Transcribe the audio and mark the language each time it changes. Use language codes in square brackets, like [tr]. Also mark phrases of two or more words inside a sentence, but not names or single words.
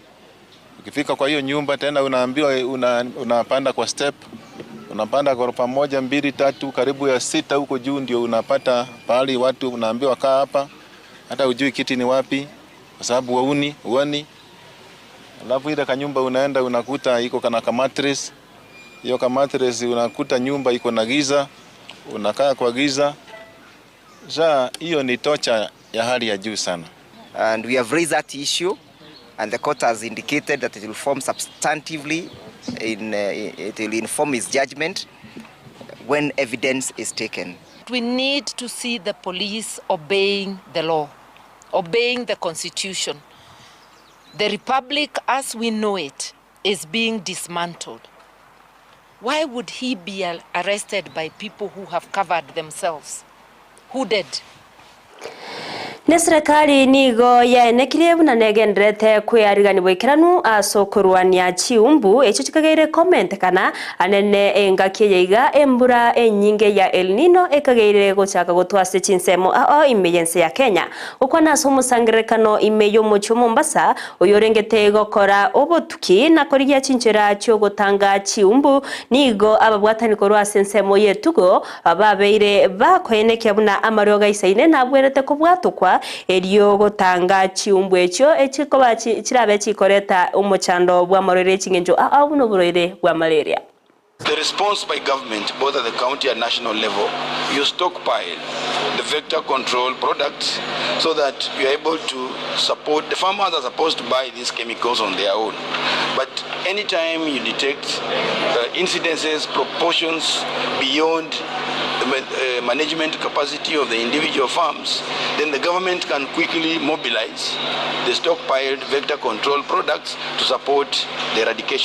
[sw] Ukifika kwa hiyo nyumba tena unaambiwa unapanda kwa step, unapanda ghorofa 1, 2, 3 karibu ya 6 huko juu ndio unapata pale watu unaambiwa kaa hapa, hata hujui kiti ni wapi kwa sababu uoni. Alafu ile kanyumba unaenda unakuta iko kana mattress, hiyo mattress unakuta nyumba iko na giza, unakaa kwa giza. Hiyo ni tocha ya hali ya juu sana. [en] and we have raised that issue, and the court has indicated that it will form substantively, it will inform its judgment when evidence is taken. We need to see the police obeying the law, obeying the constitution. The republic as we know it is being dismantled. Why would he be arrested by people who have covered themselves? Who did? [guz] Ne serikali nigo yaenekire buna negendrete kwiyarigani bwikiranu asokurwania chiumbu echo chikagaire comment kana anene engaki yeiga embura enyinge ya El Nino ekagaire gochaka gotwase chinsemo emergency ya Kenya ukwana somusangirekano imeyo mucho Mombasa uyorengete gokora obotuki na koriya chinchera cyo gotanga chiumbu nigo ababwatani korwa sensemo yetugo ababeire bakoeneke buna amaroga isaine nabwerete kubwatukwa eriyo gotanga chiumbu echo echikoba chirabe chikoreta umuchando bwa marore chingenjo abuno burore bwa malaria. [en] The response by government, both at the county and national level, you stockpile the vector control products so that you are able to support. The farmers are supposed to buy these chemicals on their own. But anytime you detect incidences, proportions beyond the management capacity of the individual farms, then the government can quickly mobilize the stockpiled vector control products to support the eradication.